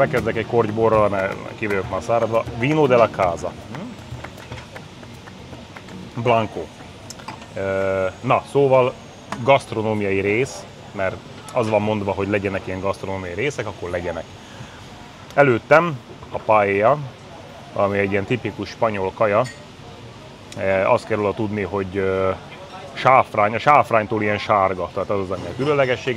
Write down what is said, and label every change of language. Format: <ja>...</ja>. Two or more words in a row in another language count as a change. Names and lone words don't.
<hu>kezdek egy kortyborral, mert ki vagyok már száradva.</hu> <es>Vino de la Casa. Blanco.</es> <hu>Na, szóval gasztronómiai rész, mert az van mondva, hogy legyenek ilyen gasztronómiai részek, akkor legyenek. Előttem a paella, ami egy ilyen tipikus spanyol kaja. Azt kell róla tudni, hogy sáfrány, a sáfránytól ilyen sárga, tehát az az, ami a különlegesség.</hu>